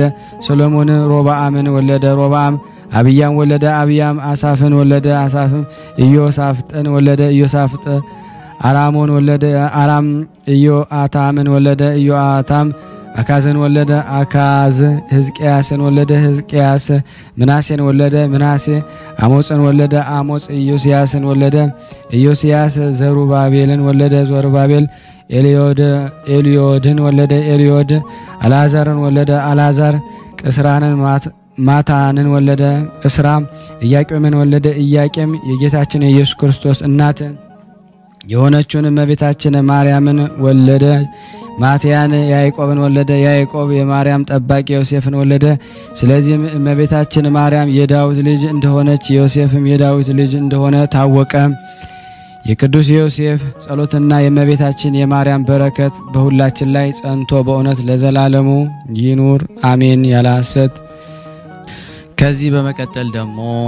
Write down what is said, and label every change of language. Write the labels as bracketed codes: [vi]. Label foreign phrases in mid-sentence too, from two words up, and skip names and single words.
[am] ሰሎሞን ሮብዓምን ወለደ። ሮብዓም አብያም ወለደ። አብያም አሳፍን ወለደ። አሳፍም ኢዮሳፍጥን ወለደ። ኢዮሳፍጥ አራሞን ወለደ። አራም ኢዮአታምን ወለደ። ኢዮአታም አካዝን ወለደ አካዝ ሕዝቅያስን ወለደ ሕዝቅያስ ምናሴን ወለደ ምናሴ አሞጽን ወለደ አሞጽ ኢዮስያስን ወለደ ኢዮስያስ ዘሩባቤልን ወለደ ዘሩባቤል ኤልዮድን ወለደ ኤልዮድ አልዓዛርን ወለደ አልዓዛር ቅስራንን ማታንን ወለደ ቅስራ ኢያቄምን ወለደ ኢያቄም የጌታችን የኢየሱስ ክርስቶስ እናት የሆነችውን እመቤታችን ማርያምን ወለደ ማቲያን ያዕቆብን ወለደ ያዕቆብ የማርያም ጠባቂ ዮሴፍን ወለደ ስለዚህም እመቤታችን ማርያም የዳዊት ልጅ እንደሆነች ዮሴፍም የዳዊት ልጅ እንደሆነ ታወቀ። የቅዱስ ዮሴፍ ጸሎትና የእመቤታችን የማርያም በረከት በሁላችን ላይ ጸንቶ በእውነት ለዘላለሙ ይኑር አሜን ያለ ሐሰት። ከዚህ በመቀጠል ደግሞ